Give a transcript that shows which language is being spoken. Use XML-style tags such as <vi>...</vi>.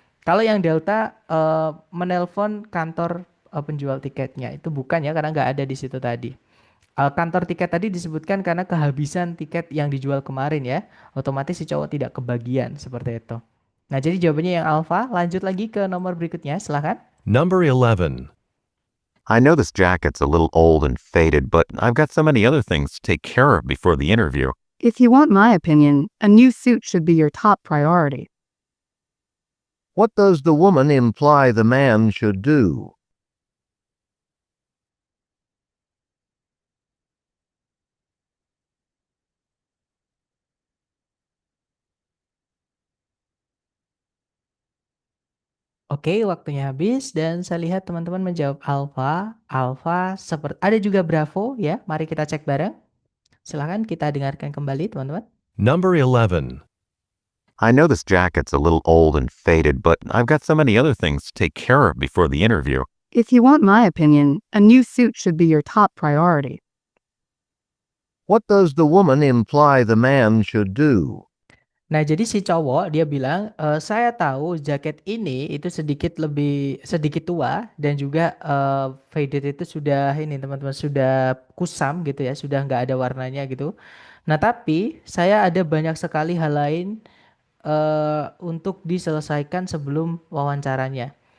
<id>Kalau yang Delta menelpon kantor penjual tiketnya itu bukan ya karena nggak ada di situ tadi. Kantor tiket tadi disebutkan karena kehabisan tiket yang dijual kemarin ya. Otomatis si cowok tidak kebagian seperti itu. Nah, jadi jawabannya yang alfa. Lanjut lagi ke nomor berikutnya, silahkan.</id> <en>Number 11. I know this jacket's a little old and faded, but I've got so many other things to take care of before the interview. If you want my opinion, a new suit should be your top priority. What does the woman imply the man should do?</en> <id>Oke, waktunya habis dan saya lihat teman-teman menjawab alfa. Alfa seperti ada juga bravo ya. Mari kita cek bareng. Silahkan kita dengarkan kembali teman-teman.</id> <en>Number 11. I know this jacket's a little old and faded, but I've got so many other things to take care of before the interview. If you want my opinion, a new suit should be your top priority. What does the woman imply the man should do?</en> <id>Nah, jadi si cowok dia bilang, saya tahu jaket ini itu sedikit tua dan juga faded itu sudah ini teman-teman sudah kusam gitu ya, sudah nggak ada warnanya gitu. Nah, tapi saya ada banyak sekali hal lain untuk diselesaikan sebelum wawancaranya.</id>